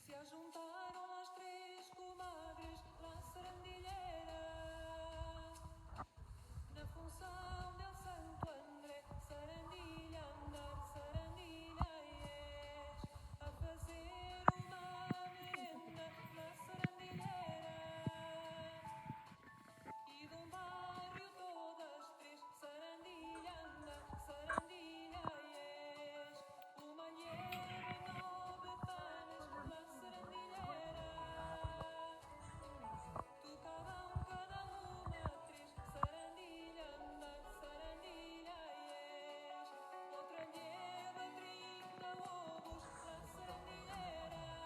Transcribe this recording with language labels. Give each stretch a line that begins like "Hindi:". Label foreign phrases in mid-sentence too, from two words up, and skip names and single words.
Spanish: juntaron las tres comadres, la sarandillera,
Portuguese: na função del Santo André, sarandilha andar, sarandilha és, a fazer uma merenda,
Spanish: la sarandillera,
Portuguese: e de um barrio todas três, sarandilha andar, sarandilha és, uma lleva e 9 panes,
Spanish: la sarandillera.
Portuguese: Tocavam cada uma três, sarandilha andar, sarandilha és. Outra lleva 30 ovos,
Spanish: la sarandillera.